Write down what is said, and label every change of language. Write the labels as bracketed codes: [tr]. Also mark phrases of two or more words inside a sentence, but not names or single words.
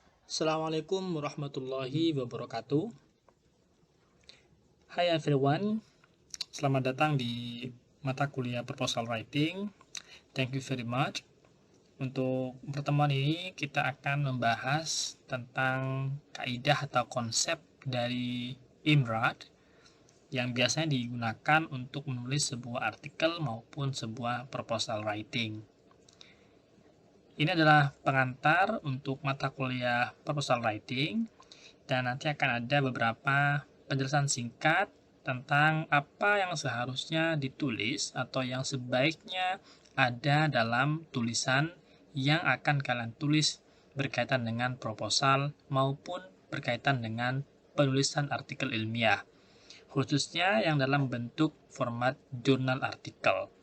[ar] Assalamualaikum warahmatullahi wabarakatuh. [en] Hai everyone, [id] selamat datang di mata kuliah Proposal Writing. [en] Thank you very much. [id] Untuk pertemuan ini kita akan membahas tentang kaidah atau konsep dari IMRAD yang biasanya digunakan untuk menulis sebuah artikel maupun sebuah [en] proposal writing. [id] Ini adalah pengantar untuk mata kuliah Proposal Writing, dan nanti akan ada beberapa penjelasan singkat tentang apa yang seharusnya ditulis atau yang sebaiknya ada dalam tulisan yang akan kalian tulis berkaitan dengan proposal maupun berkaitan dengan penulisan artikel ilmiah, khususnya yang dalam bentuk format jurnal artikel.